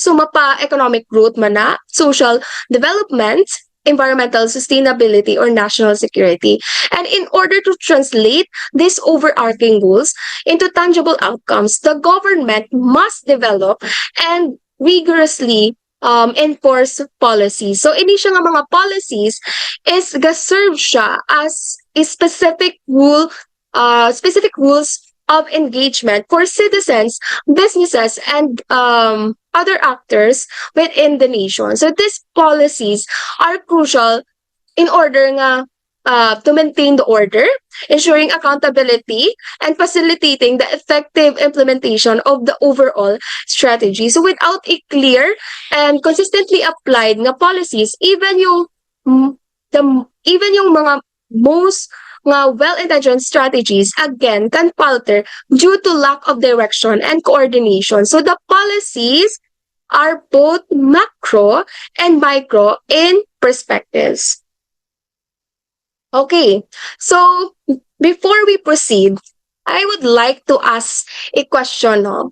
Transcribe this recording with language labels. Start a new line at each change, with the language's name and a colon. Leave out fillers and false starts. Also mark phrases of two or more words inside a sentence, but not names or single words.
English: So mapa economic growth mana, social development, environmental sustainability, or national security. And in order to translate these overarching goals into tangible outcomes, the government must develop and rigorously enforce policies. So
Hiligaynon: ini siya nga mga
English: policies is
Hiligaynon: ga-serve siya
English: as a specific rules of engagement for citizens, businesses, and other actors within the nation. So these policies are crucial in order nga to maintain the order, ensuring accountability, and facilitating the effective implementation of the overall strategy. So without a clear and consistently applied nga policies, even yung mga most nga well-intentioned strategies again can falter due to lack of direction and coordination. So the policies are both macro and micro in perspectives. Okay, so before we proceed, I would like to ask a question, no?